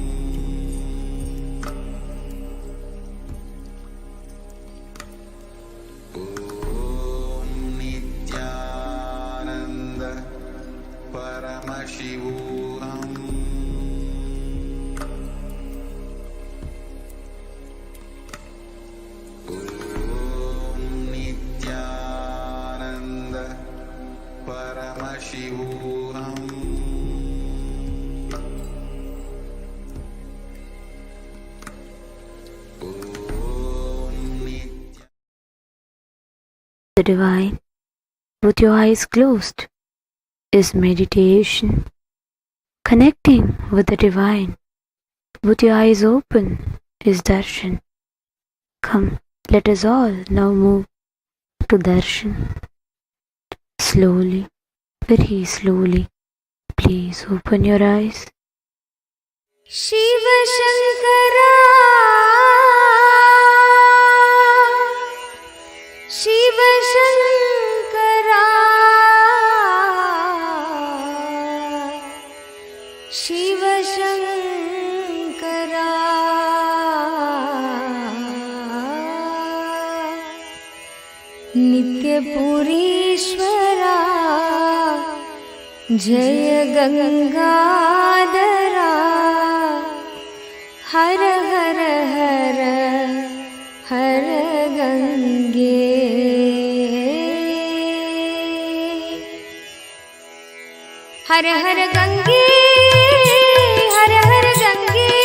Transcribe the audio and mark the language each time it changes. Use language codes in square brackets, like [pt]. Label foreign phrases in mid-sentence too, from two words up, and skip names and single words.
[en] Nithyananda Paramashivam. Nithyananda Paramashivam. The divine, with your eyes closed, is meditation. Connecting with the divine, with your eyes open, is darshan. Come, let us all now move to darshan. Slowly, very slowly, please open your eyes. [sa] Shiva Shankara, Shiva Shankara, Shiva Shankara, Nitya Purishwara, Jaya Gangadhara, Har Har Har Har Gange, Har Har Gange, Har Har Gange,